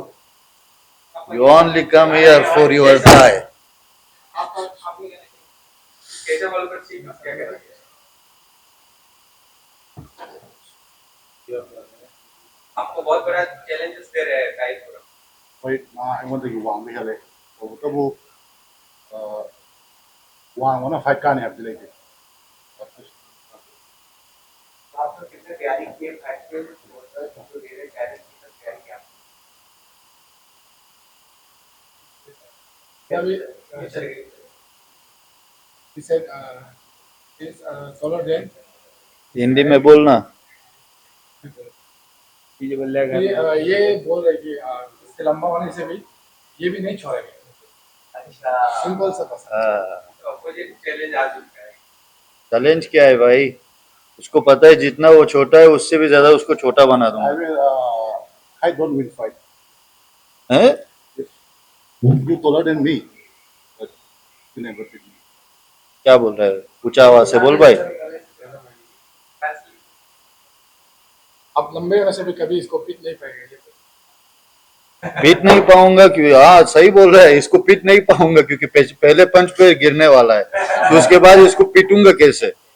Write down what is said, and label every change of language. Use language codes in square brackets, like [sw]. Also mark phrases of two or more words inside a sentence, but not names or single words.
[en] You only come here for your tie. [hi] कैसे बॉल पर सीख क्या करेंगे? आपको बहुत बड़ा चैलेंजेस दे रहे हैं टाइप पूरा। [mni] ꯍꯣꯏ ꯃꯥ ꯑꯩꯉꯣꯟꯗꯒꯤ ꯋꯥꯡꯕ ꯍꯦꯜꯂꯦ ꯇꯧꯕꯇꯕꯨ ꯋꯥꯡꯕꯅ ꯐꯥꯏꯠ ꯀꯥꯅꯤ ꯍꯥꯏꯕꯗꯤ ꯂꯩꯇꯦ [hi] आपने कितने तैयारी किए फाइट के जो दे रहे चैलेंज की तैयारी किया? [en] He said it's solo dance. [hi] हिंदी में बोलना। ये बोल रहे कि इससे लंबा होने से भी ये भी नहीं छोड़ेंगे। अच्छा, सिंपल सा बस। अपोजिट चैलेंज आ चुका है। चैलेंज क्या है भाई, उसको पता है जितना वो छोटा है उससे भी ज्यादा उसको छोटा बना [en] I [hi] दूंगा। [en] will I don't win fight. [hi] हैं? [en] You taller than me, but you never beat me. [hi] क्या बोल रहा है, ऊंचा आवाज से बोल भाई। आप लंबे होने से भी कभी इसको पीट नहीं पाएंगे। पीट नहीं पाऊंगा क्योंकि, हाँ सही बोल रहा है, इसको पीट नहीं पाऊंगा क्योंकि पहले पंच पे गिरने वाला है, तो उसके बाद इसको पीटूंगा कैसे?